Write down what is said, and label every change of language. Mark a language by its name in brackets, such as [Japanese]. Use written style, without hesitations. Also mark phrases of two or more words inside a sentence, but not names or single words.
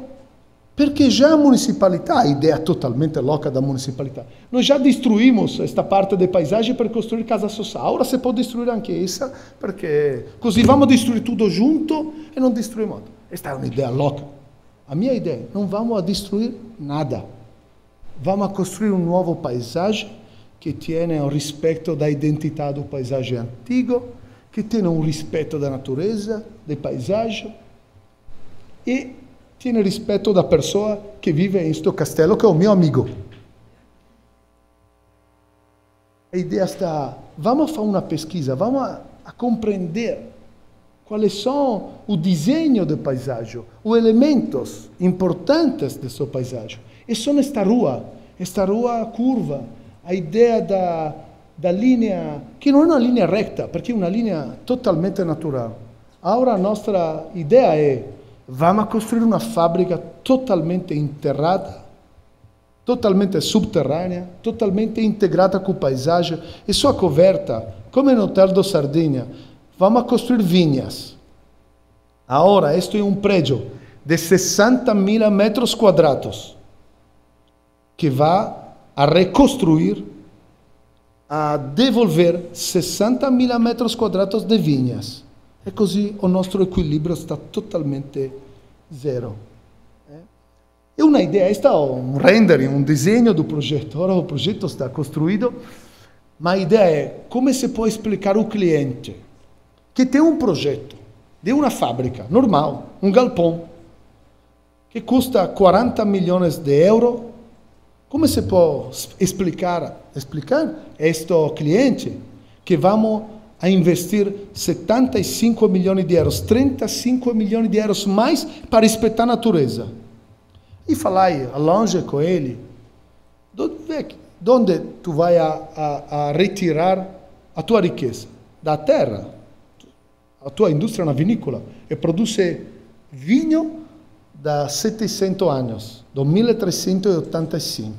[Italian] Perché già a municipalità, idea [Portuguese] totalmente louca da [Italian] municipalità, noi già destruímos questa parte del paesaggio per costruire casa sociale. Ora si può distruggere anche essa, perché così [Portuguese] vamos a [Italian] distruggere tutto junto e non destruiamo. Questa è un'idea louca. A mia idea, non [Portuguese] vamos a [Italian] distruggere nada. [Portuguese] Vamos a [Italian] costruire un nuovo paesaggio che tiene un rispetto da identità del paesaggio antico, che tiene un rispetto [Portuguese] da natureza, [Italian] del paesaggio e tiene rispetto [Portuguese] da pessoa [Italian] che vive in questo castello, che è un mio amico. L'idea sta, [Portuguese] vamos a [Italian] fare una pesquisa, [Portuguese] vamos a [Italian] comprendere quali sono il disegno del paesaggio, [Portuguese] os elementos importantes [Italian] del suo paesaggio. E sono questa rua curva, a idea da linea, che non è una linea retta, perché è una linea totalmente naturale. Ora la nostra idea è, [Portuguese] vamos a [Italian] costruire una fabbrica totalmente interrata, totalmente subterranea, totalmente integrata con il paesaggio e [Portuguese] sua coberta, [Italian] come in Hotel do Sardegna. [Portuguese] Vamos a [Italian] costruire viñas. Ora, questo è un prédio di 60.000 [Portuguese] metros quadrados [Italian] che va [Portuguese] a reconstruir, a devolver [Italian] 60.000 [Portuguese] metros quadrados [Italian] di viñas. E così il nostro equilibrio sta totalmente zero. È un'idea, questo è un rendering, un disegno del progetto. Ora il progetto sta costruito Ma l'idea è come si può spiegare al cliente che tem un progetto di una fabbrica normale, un galpão, che costa 40 milioni di euro. Come si può spiegare a questo cliente che [Portuguese] vamos a investir [Italian] 75 milioni di euro, 35 milioni di euro [Portuguese] mais para respeitar a natureza? E falar longe com ele, onde tu vai a retirar a tua riqueza? Da terra. A tua indústria na vinícola e produce vinho da 700 anos, do 1385.